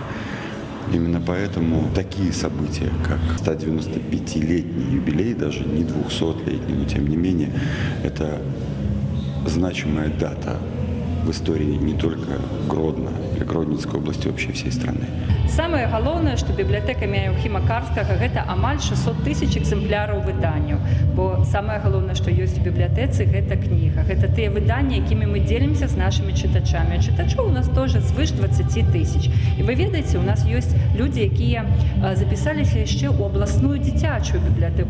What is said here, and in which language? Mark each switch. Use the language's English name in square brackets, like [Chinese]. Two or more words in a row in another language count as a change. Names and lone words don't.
[Russian] Именно поэтому такие события, как 195-летний юбилей, даже не 200-летний, но тем не менее, это значимая дата в истории не только Гродно или Гродненской области, вообще всей страны. [Belarusian] Самае галоўнае, што бібліятэка імя Ефіма Карскага гэта амаль 600 тысяч экземпляраў выданняў. Бо самае галоўнае, што ёсць у бібліятэцы, гэта кніга. Гэта тыя выданні, якімі мы дзелімся з нашымі чытачамі. А чытачоў у нас тоже звыш 20 тысяч. І вы ведаеце, у нас ёсць людзі, якія запісаліся яшчэ ў абласную дзіцячую бібліятэку.